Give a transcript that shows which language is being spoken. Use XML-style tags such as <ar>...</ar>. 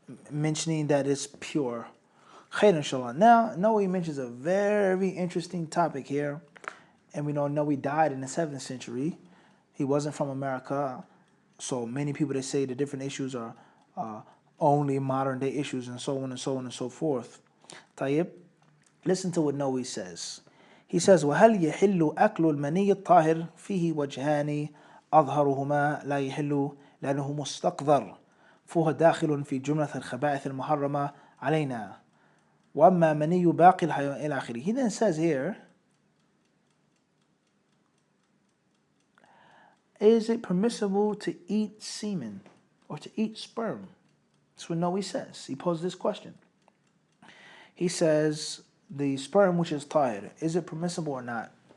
<en>mentioning that it's pure. Khair inshallah. Now, Nawawi mentions a very interesting topic here. And we know Nawawi died in the 7th century. He wasn't from America. So many people, they say the different issues are only modern day issues and so on and so on and so forth. Tayyib, listen to what Nawawi says. He says,</en> <ar>وَهَلْ يَحِلُّ أَكْلُ الْمَنِيِّ الطَّاهِرِ فِيهِ وَجْهَانِ أظهرهما لا يحل لأنه مستقذر فهو داخل في جملة الخبائث المحرمة علينا وأما مني باقي الحيوان إلى آخره.</ar> <en>He then says here, is it permissible to eat semen or to eat sperm? That's what Nawawi says. He posed this question. He says, the sperm which is tahir, is it permissible or not?</en>